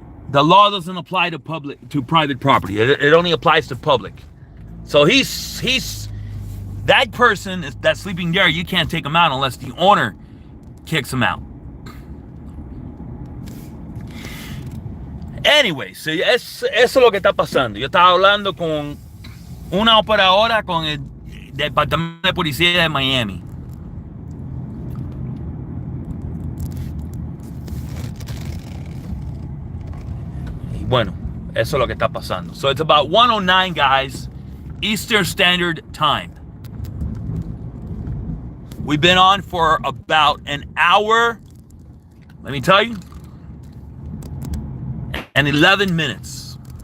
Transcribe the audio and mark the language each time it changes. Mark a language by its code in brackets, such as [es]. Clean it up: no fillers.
[en] The law doesn't apply to private property. It only applies to public. So he's that person that's sleeping there. You can't take him out unless the owner kicks him out. Anyway, so [es] eso es lo que está pasando. Yo estaba hablando con una operadora con el Departamento de Policía de Miami. Y bueno, eso es lo que está pasando. [en] So it's about 1:09, guys, Eastern Standard Time. We've been on for about an hour. Let me tell you. And 11 minutes.